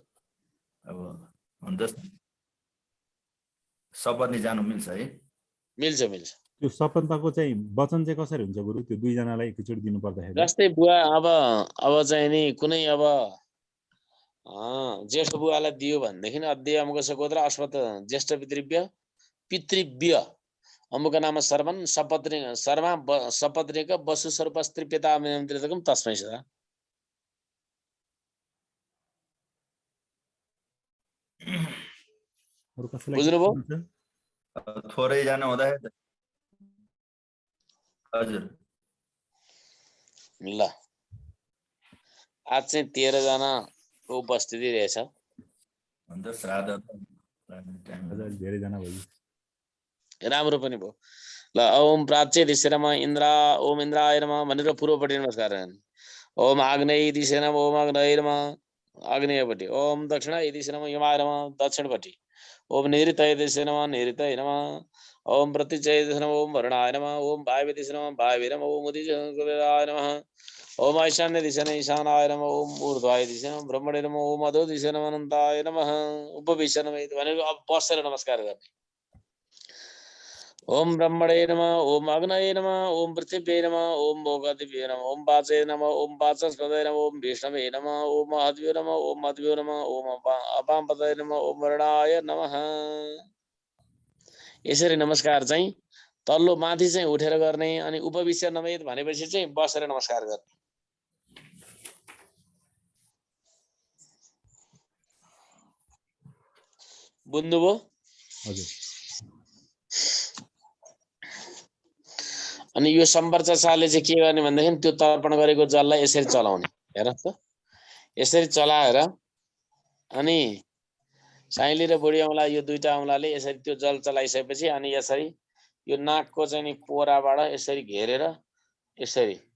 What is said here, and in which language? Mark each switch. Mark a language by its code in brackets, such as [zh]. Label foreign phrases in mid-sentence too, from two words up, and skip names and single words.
[ne] अब हुन्छ सपत्नी जानु मिल्छ है मिल्छ मिल्छ त्यो सपन्तको चाहिँ वचन चाहिँ कसरी हुन्छ गुरु त्यो दुईजनालाई एकैचोटि दिनु पर्दाखेरि जस्तै बुवा अब चाहिँ नि कुनै अब ज्येष्ठ बुवालाई दियो भनेदेखि [sa] अध्यय अमुक गोत्र अस्मत् ज्येष्ठ पितृव्य अमुक नाम सर्वन् सपत्नी सर्वा सपत्नीक वसु स्वरूप स्त्री पिता नियन्त्रितकम तस्मै सदा [ne] अरु कसैलाई बुझ्नुभयो थोरै जना हुँदाखेरि हजुर ल आज चाहिँ 13 जनाको उपस्थिति रहेछ हुन्छ श्राद्ध धेरैजना भयो राम्रो पनि भयो ल [sa] ओम प्राच्य दिशे नमः ओम इन्द्राय नमः [ne] भनेर पूर्वपट्टि नमस्कार [sa] ओम आग्नेय दिशे नमः ओम आग्नेय नमः आग्नेयपट्टि ओम दक्षिणाय दिशे नमः यमाय नमः दक्षिणपट्टि ओम नैऋत्याय दिशे नमः नैऋत्याय नमः ओम प्रत्यक्षाय दिशे नमः ओम वरुणाय नमः ओम वायव्य दिशे नमः वायव्य नमः ओम उदिताय नमः ओम ईशान्य दिशे नमः ईशानाय नमः ओम ऊर्ध्वाय दिशे नमः ब्रह्मणे नमः ओम अधो दिशे नमः अनन्ताय नमः उपविश्य नमः [ne] भनेर अब बसेर नमस्कार गर्ने [sa] ओम ब्रह्मणे नमः ओम अग्नये नमः ओम पृथिव्यै नमः ओम भोगादिभ्ये नमः ओम वाचे नमः ओम वाचस्पतये नमः ओम विष्णवे नमः ओम महद्भ्यो नमः ओम मध्यो नमः ओम अपामपतये नमः ओम वरुणाय नमः [ne] यसरी नमस्कार चाहिँ तल्लो माथि चाहिँ उठेर गर्ने अनि [sa] उपविश्य नमः [ne] भनेपछि चाहिँ बसेर नमस्कार गर्ने बुझ्नुभयो हजुर अनि यो सम्पर्चाचारले चाहिँ के गर्ने भन्दाखेरि त्यो तर्पण गरेको जललाई यसरी चलाउने हेर त यसरी चलाएर अनि साइली र बुढी औँला यो दुईटा औँलाले यसरी त्यो जल चलाइसकेपछि अनि यसरी यो नाकको चाहिँ नि पोराबाट यसरी घेरेर यसरी